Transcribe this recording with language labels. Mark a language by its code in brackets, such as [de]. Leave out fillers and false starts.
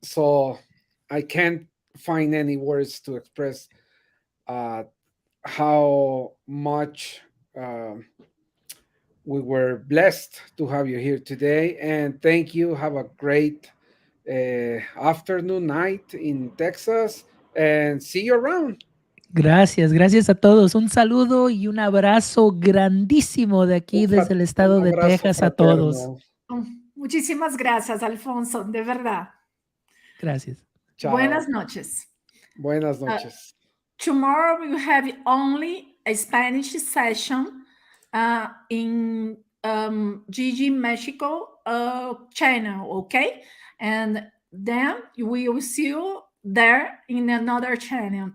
[en] So I can't find any words to express uh, how much we were blessed to have you here today. And thank you. Have a great afternoon, night in Texas, and see you around. [es] Gracias a todos. Un saludo y un abrazo grandísimo de aquí desde el Un estado de abrazo Texas a todos. fraterno. Muchísimas gracias, Alfonso, de verdad. Gracias. Chao. Buenas noches. Buenas noches. [en] Tomorrow we will have only a Spanish session in GG Mexico channel, okay? And then we will see you there in another channel.